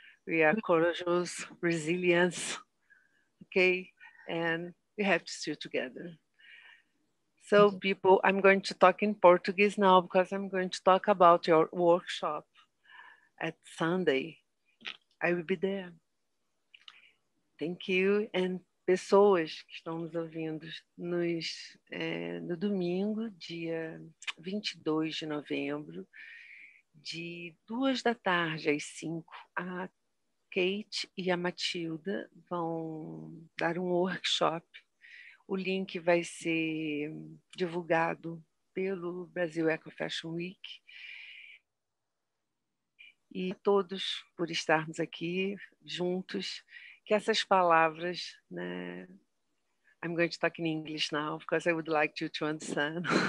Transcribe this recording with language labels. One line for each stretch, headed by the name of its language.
English: We are courageous, resilience, okay? And we have to still together. So people, I'm going to talk in Portuguese now, because I'm going to talk about your workshop at Sunday. I will be there. Thank you.
Portuguese: And pessoas que estão nos ouvindo no domingo, dia 22 de novembro, de 2h às 5, a Kate e a Matilda vão dar um workshop. O link vai ser divulgado pelo Brasil Eco Fashion Week. E todos, por estarmos aqui juntos, que essas palavras, né?
English: I'm going to talk in English now, because I would like you to understand.